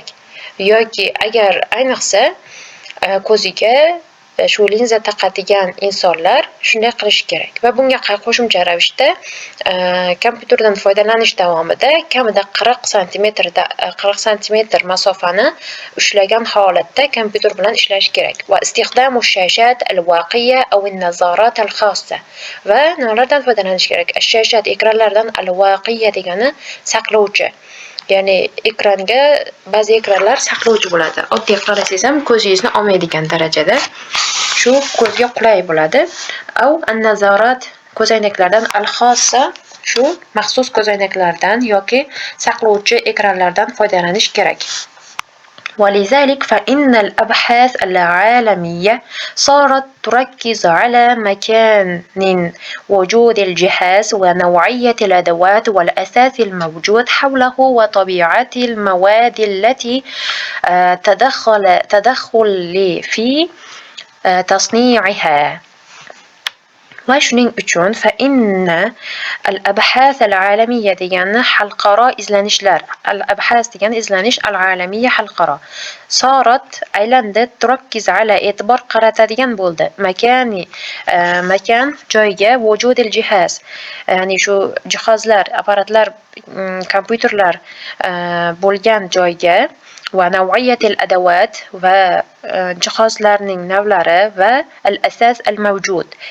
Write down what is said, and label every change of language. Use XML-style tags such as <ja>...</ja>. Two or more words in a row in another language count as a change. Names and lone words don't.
<uz>Yoki agar ayniqsa ko'ziga shu linza taqadigan insonlar shunday qilish kerak va bunga qo'shimcha ravishda kompyuterdan foydalanish davomida kamida 40 santimetr masofani ushlagan holatda kompyuter bilan ishlash kerak.</uz> <ar>واستخدام الشاشات الواقية أو النظارات الخاصة</ar> <uz>va nimalardan foydalanish kerak? Ash-shashat ekranlardan al-waqiya degani saqlovchi. Ya'ni ekranga ba'zi ekranlar saqlovchi bo'ladi. Oddiy qarasangiz ham ko'zingizni olmaydigan darajada shu ko'zga qulay bo'ladi.</uz> <ar>أو النظارات</ar> <uz>ko'zoynaklardan al-xossa shu maxsus ko'zoynaklardan yoki saqlovchi ekranlardan foydalanish kerak.</uz> <ar>ولذلك فإن الأبحاث العالمية صارت تركز على مكان وجود الجهاز ونوعية الأدوات والأثاث الموجود حوله وطبيعة المواد التي تدخل في تصنيعها.</ar> <uz>Va shuning uchun</uz> <ar>فإن الأبحاث العالمية</ar> <uz>degani xalqaro izlanishlar. Al-abhath degani izlanish, al-alamiyya xalqaro. Sorat aylandi</uz> <ar>تركز على</ar> <uz>e'tibor qaratadigan bo'ldi. Makan joyga</uz> <ar>وجود الجهاز.</ar> <uz>Ya'ni shu jihozlar, apparatlar, kompyuterlar bo'lgan joyga va</uz> <ar>نوعية الأدوات</ar> <uz>va jihozlarning navlari va</uz> <ar>الأثاث الموجود</ar>